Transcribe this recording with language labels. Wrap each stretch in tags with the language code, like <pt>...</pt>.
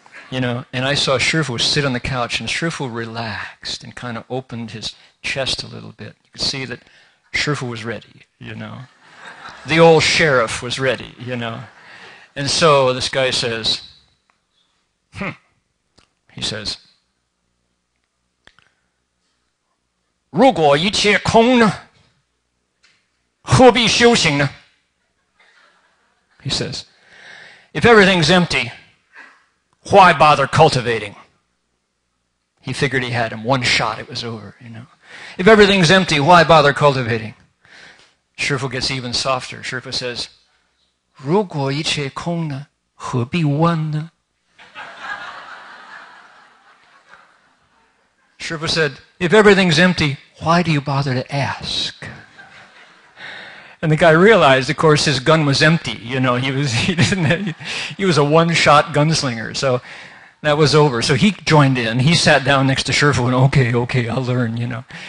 <en>You know, and I saw Sherpa sit on the couch, and Sherpa relaxed and kind of opened his chest a little bit. You could see that Sherpa was ready, you know. The old sheriff was ready, you know. And so this guy says, he says,</en> <zh>如果一切空呢，何必修行呢?</zh> <en>He says, if everything's empty, why bother cultivating? He figured he had him. One shot, it was over, you know. If everything's empty, why bother cultivating? Shifu gets even softer. Shifu says,</en> <zh>如果一切空呢，何必问呢?</zh> <en>Shifu said, if everything's empty, why do you bother to ask? And the guy realized, of course, his gun was empty. You know, he was a one-shot gunslinger. So that was over. So he joined in. He sat down next to Shifu and, okay, I'll learn, you know.</en>